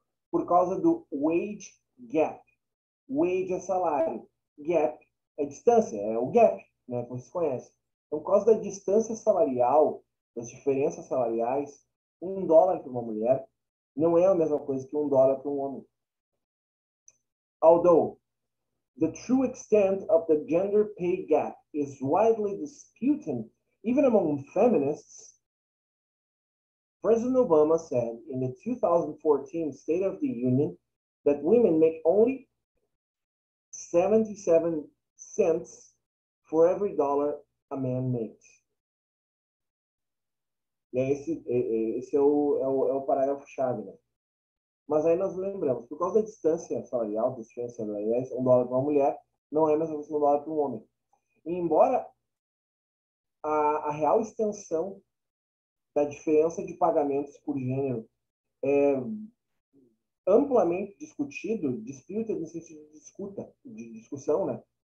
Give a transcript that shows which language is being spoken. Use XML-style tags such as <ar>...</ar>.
<pt>por causa do wage gap. Wage é salário, gap é distância, é o gap, né, como vocês conhecem. Então, por causa da distância salarial, das diferenças salariais, $1 para uma mulher não é a mesma coisa que $1 para um homem.</pt> <en>Although the true extent of the gender pay gap is widely disputed, even among feminists, President Obama said in the 2014 State of the Union that women make only 77 cents for every dollar a man makes.</en> <pt>E aí esse é o parágrafo-chave, né? Mas aí nós lembramos, por causa da distância salarial, das diferenças salariais, $1 para uma mulher não é a mesma coisa que $1 para um homem. E embora a real extensão da diferença de pagamentos por gênero é amplamente discutido, disputa no sentido de discussão, né?</pt>